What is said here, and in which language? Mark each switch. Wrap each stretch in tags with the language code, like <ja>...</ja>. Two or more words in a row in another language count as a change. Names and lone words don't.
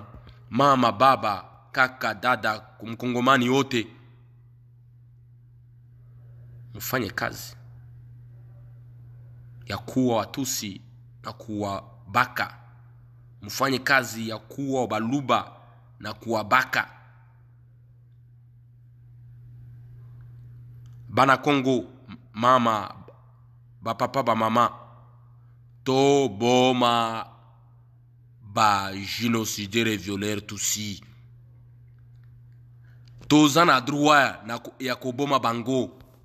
<sw>Mama, baba, kaka, dada, kumkongomani wote. Mfanye kazi ya kuwa Watusi na kuwa baka. Mfanye kazi ya kuwa Baluba na kuwa baka.</sw> <ln>Bana Kongo, mama, ba papa, ba mama, to boma ba</ln> <fr>génocidaire et violeur</fr> <ln>Tutsi. Toza na droit ya koboma bango.</ln>